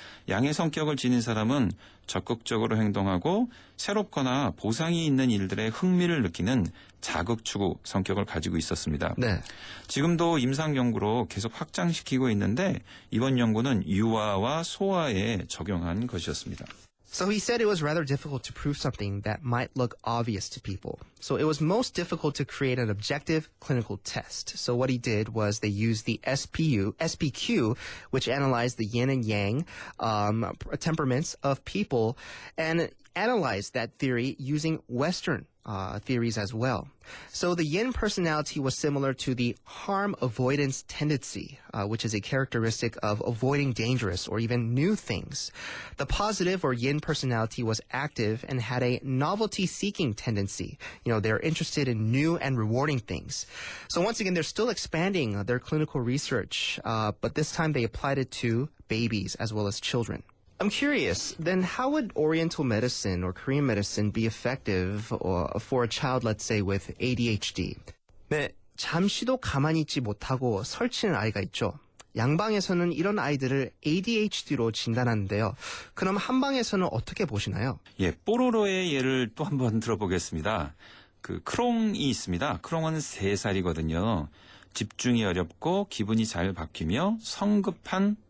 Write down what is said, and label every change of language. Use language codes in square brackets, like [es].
[ko] 양의 성격을 지닌 사람은 적극적으로 행동하고 새롭거나 보상이 있는 일들에 흥미를 느끼는 자극추구 성격을 가지고 있었습니다. 네. 지금도 임상 연구로 계속 확장시키고 있는데 이번 연구는 유아와 소아에 적용한 것이었습니다. [en] So he said it was rather difficult to prove something that might look obvious to people. So it was most difficult to create an objective clinical test. So what he did was they used the SPQ, which analyzed the yin and yang temperaments of people, and analyzed that theory using Western theories as well. So the yin personality was similar to the harm avoidance tendency, which is a characteristic of avoiding dangerous or even new things. The positive or yin personality was active and had a novelty-seeking tendency. They're interested in new and rewarding things. So once again, they're still expanding their clinical research, but this time they applied it to babies as well as children. I'm curious, then how would Oriental medicine or Korean medicine be effective for a child, let's say, with ADHD? [ko] 네, 잠시도 가만히 있지 못하고 설치는 아이가 있죠. 양방에서는 이런 아이들을 ADHD로 진단하는데요. 그럼 한방에서는 어떻게 보시나요? 예, 뽀로로의 예를 또 한번 들어보겠습니다. 크롱이 있습니다. 크롱은 3살이거든요. 집중이 어렵고 기분이 잘 바뀌며 성급한